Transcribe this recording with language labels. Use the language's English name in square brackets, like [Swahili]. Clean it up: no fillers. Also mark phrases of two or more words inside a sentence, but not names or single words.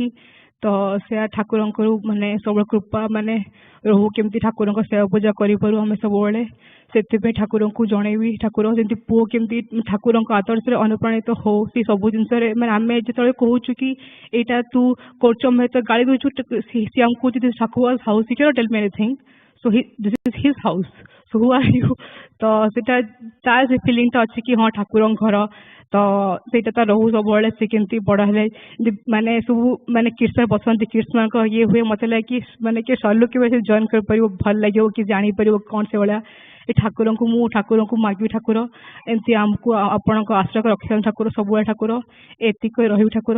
[Odia] ତ ସେୟା ଠାକୁରଙ୍କର ମାନେ ସବୁବେଳେ କୃପା ମାନେ ରହୁ, କେମିତି ଠାକୁରଙ୍କ ସେବା ପୂଜା କରିପାରୁ ଆମେ ସବୁବେଳେ। ସେଥିପାଇଁ ଠାକୁରଙ୍କୁ ଜଣେଇବି, ଠାକୁର ଯେମିତି ପୁଅ କେମିତି ଠାକୁରଙ୍କ ଆଦର୍ଶରେ ଅନୁପ୍ରାଣିତ ହଉ ସେ ସବୁ ଜିନିଷରେ। ମାନେ ଆମେ ଯେତେବେଳେ କହୁଛୁ କି ଏଇଟା ତୁ କରୁଛୁ, ଆମେ ତ ଗାଳି ଦଉଛୁ, ସେ ଆମକୁ କହୁଛି [English] this Thakur's house, he cannot tell me anything, so this is his house, so who are you? [Odia] ତ ସେଇଟା ତାର ସେ ଫିଲିଂଟା ଅଛି କି ହଁ ଠାକୁରଙ୍କ ଘର। ତ ସେଇଟା ତ ରହୁ ସବୁବେଳେ। ସେ କେମିତି ବଡ ହେଲେ ମାନେ ସବୁ ମାନେ କୀର୍ତ୍ତନ ବସନ୍ତି, କୀର୍ତ୍ତନଙ୍କ ଇଏ ହୁଏ, ମତେ ଲାଗେ କି ମାନେ କିଏ ସଲ୍ଲୁ କେବେ ସେ ଜଏନ୍ କରିପାରିବ, ଭଲ ଲାଗିବ କି ଜାଣିପାରିବ କ'ଣ ସେଭଳିଆ। ଏ ଠାକୁରଙ୍କୁ ମାଗିବି, ଠାକୁର ଏମିତି ଆମକୁ ଆପଣଙ୍କ ଆଶ୍ରୟ ରଖିଥାନ୍ତି ଠାକୁର, ସବୁବେଳେ ଠାକୁର ଏତିକି ରହିବି ଠାକୁର।